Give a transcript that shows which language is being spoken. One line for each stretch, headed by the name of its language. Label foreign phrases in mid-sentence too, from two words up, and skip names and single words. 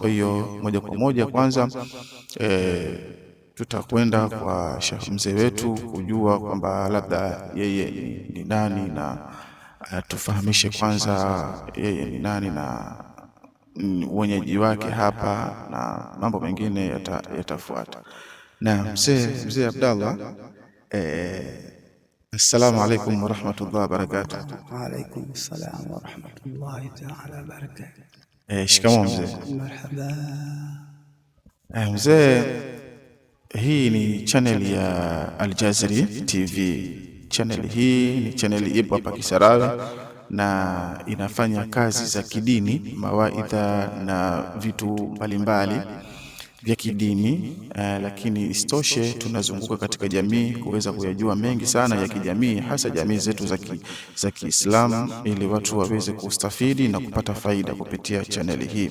Swahili: Kwa hiyo moja kwa moja kwanza tutakwenda kwa mzee wetu kujua kwamba labda yeye ni nani, na tufahamishe kwanza yeye ni nani na wenyeji wake hapa, na mambo mengine yatafuata. Na mzee Abdallah,
Arabic: السلام عليكم ورحمة الله وبركاته. وعليكم السلام ورحمة الله تعالى وبركاته.
Swahili: Shikamoo mzee. Marhaba. Mzee, hii ni channel ya Al-Jazari TV. Channel hii ni channel ipo hapa Kisarawe na inafanya kazi za kidini, mawaidha na vitu mbalimbali vya kidini, lakini istoshe tunazunguka katika jamii kuweza kuyajua mengi sana ya kijamii, hasa jamii zetu za Kiislamu, ili watu waweze kustafidi na kupata faida kupitia channel hii.